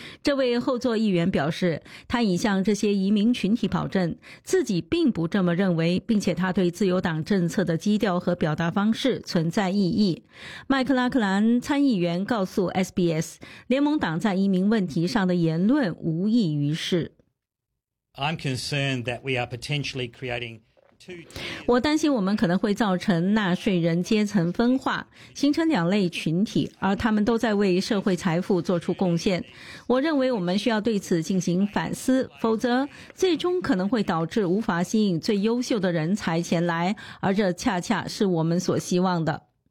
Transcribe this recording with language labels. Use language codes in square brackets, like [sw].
[zh] 这位后座议员表示，他已向这些移民群体保证自己并不这么认为，并且他对自由党政策的基调和表达方式存在异议。麦克拉克兰参议员告诉 SBS， 联盟党在移民问题上的言论无益于事。 [en] I'm concerned that we are potentially creating two. [zh] 我担心我们可能会造成纳税人阶层分化，形成两类群体，而他们都在为社会财富做出贡献。我认为我们需要对此进行反思，否则最终可能会导致无法吸引最优秀的人才前来，而这恰恰是我们所希望的。